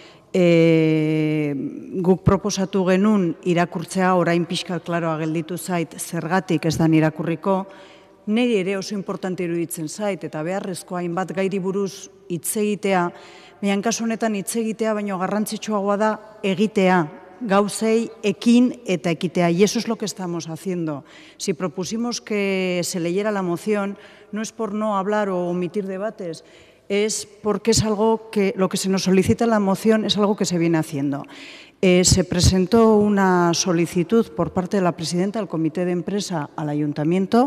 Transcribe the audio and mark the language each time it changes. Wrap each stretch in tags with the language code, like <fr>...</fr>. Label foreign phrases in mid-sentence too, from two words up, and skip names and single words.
<eu>Guk proposatu genuen irakurtzea, orain pixka klaroa gelditu zait, zergatik ez dan irakurriko, niri ere oso importante iruditzen zait, eta beharrezko hainbat gairi buruz hitz egitea, baina kasu honetan hitz egitea, baino garrantzitsuagoa da egitea, gauzei ekin eta ekitea,</eu> <es>y eso es lo que estamos haciendo. Si propusimos que se leyera la moción, no es por no hablar o omitir debates, es porque es algo que lo que se nos solicita en la moción es algo que se viene haciendo. Se presentó una solicitud por parte de la presidenta del comité de empresa al ayuntamiento.</es>